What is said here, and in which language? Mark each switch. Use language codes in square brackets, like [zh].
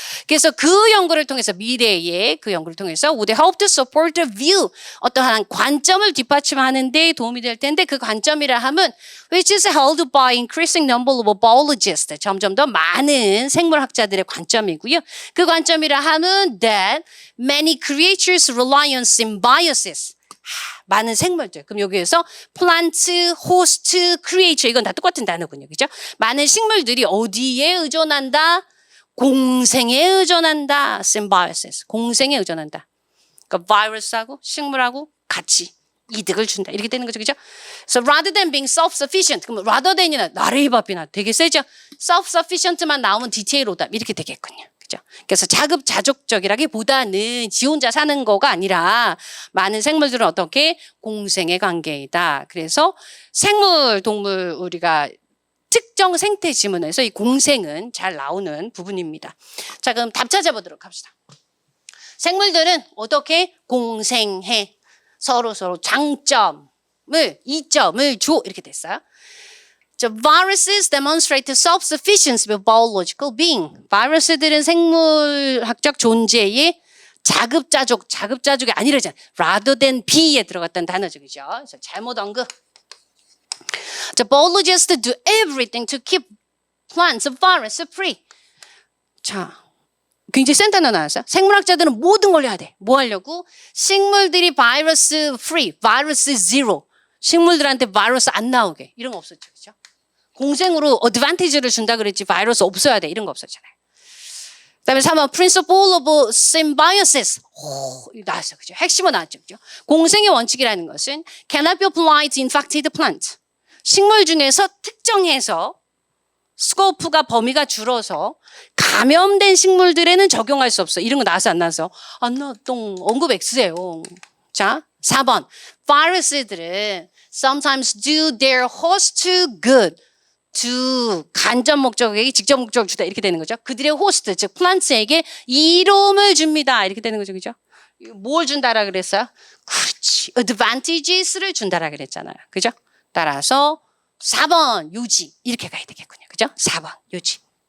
[ko] 그래서 그 연구를 통해서 미래의 그 연구를 통해서 [en] would help to support the view [ko] 어떠한 관점을 뒷받침하는 데 도움이 될 텐데 그 관점이라 하면 [en] which is held by increasing number of biologists [ko] 점점 더 많은 생물학자들의 관점이고요. 그 관점이라 하면 [en] that many creatures rely on symbiosis [ko] 많은 생물들. 그럼 여기에서 플란트, 호스트, 크리에이처 이건 다 똑같은 단어군요. 그죠? 많은 식물들이 어디에 의존한다? 공생에 의존한다. symbiosis. 공생에 의존한다. 그러니까 바이러스하고 식물하고 같이 이득을 준다. 이렇게 되는 거죠. 그죠? [en] So rather than being self-sufficient. [ko] 그럼 rather than이나 나레이 밥이나 되게 세죠? self-sufficient만 나오면 디테일 오답 이렇게 되겠군요. 그래서 자급자족적이라기보다는 지 혼자 사는 거가 아니라 많은 생물들은 어떻게 공생의 관계이다. 그래서 생물, 동물 우리가 특정 생태 지문에서 이 공생은 잘 나오는 부분입니다. 자, 그럼 답 찾아보도록 합시다. 생물들은 어떻게 공생해? 서로 장점을, 이점을 줘. 이렇게 됐어요. [en] Viruses demonstrate self-sufficiency of biological being. [ko] 바이러스들은 생물학적 존재의 자급자족이 아니라잖아요. rather than be에 들어갔다는 단어죠. 그죠? 그래서 잘못 언급. [en] The biologists do everything to keep plants virus free. [ko] 자, 굉장히 센 단어 나왔어요. 생물학자들은 모든 걸 해야 돼. 뭐 하려고? 식물들이 바이러스 free, 바이러스 zero. 식물들한테 바이러스 안 나오게. 이런 거 없었죠. 그죠? 공생으로 어드밴티지를 준다 그랬지 바이러스 없어야 돼. 이런 거 없었잖아요. 그다음에 3번 principle of symbiosis. 나왔어요. 그죠? 핵심은 나왔죠. 그죠? 공생의 원칙이라는 것은 [en] cannot be applied to infected plant. [ko] 식물 중에서 특정해서 스코프가 범위가 줄어서 감염된 식물들에는 적용할 수 없어. 이런 거 나와서 안 나와서? 안 나왔던 언급 X예요. 자, 4번. 바이러스들은 [en] sometimes do their host good. [ko] to 간접 목적에게 직접 목적을 주다 이렇게 되는 거죠. 그들의 호스트 즉 플란트에게 이로움을 줍니다. 이렇게 되는 거죠. 그죠? 뭘 준다라 그랬어요? 그렇지. advantages를 준다라 그랬잖아요. 그죠? 따라서 4번 요지 이렇게 가야 되겠군요. 그죠? 4번 요지.